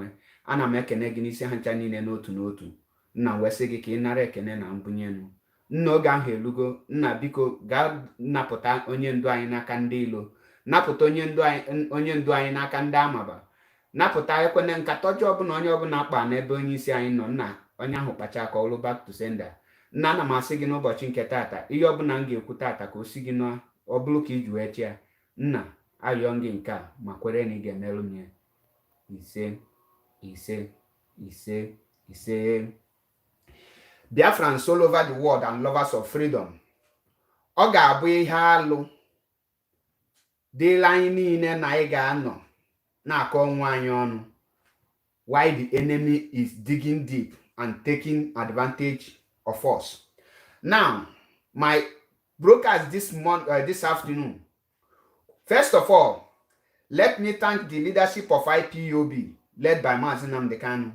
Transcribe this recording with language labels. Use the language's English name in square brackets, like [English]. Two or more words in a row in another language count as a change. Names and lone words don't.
[Igbo] Ana m ekene gị n'isi ha ncha niile n'otu n'otu. Nna wee sị gị ka ị nara ekene na mbunye enu. Nna oge ahụ elugo. Nna biko gaa napụta onye ndu anyị n'aka ndị ilo, napụta onye ndu anyị n'aka ndị amaba, napụta ekwene nkata ọjọọ ọbụla onye ọbụla kpa n'ebe onye isi anyị nọ. Nna onye ahụ kpacha aka ọlụ [English] back to sender. [Igbo] Nna ana m asị gị n'ụbọchị nke tata ihe ọbụla m ga-ekwu tata ka o si gị ọ bụrụ ka iji wee chịa. Nna ayọ gị nke a ma kwere na ị ga-emerụ m ya. Ise ise ise ise. [English] Biafrans all over the world and lovers of freedom, [Igbo] ọ ga-abụ ihe alụ dịla anyị niile na anyị ga-anọ na-akọ onwe anyị ọnụ [English] why the enemy is digging deep and taking advantage of us. Now, my broadcast this afternoon, first of all, let me thank the leadership of Ipob led by Mazi Nnamdi Kanu.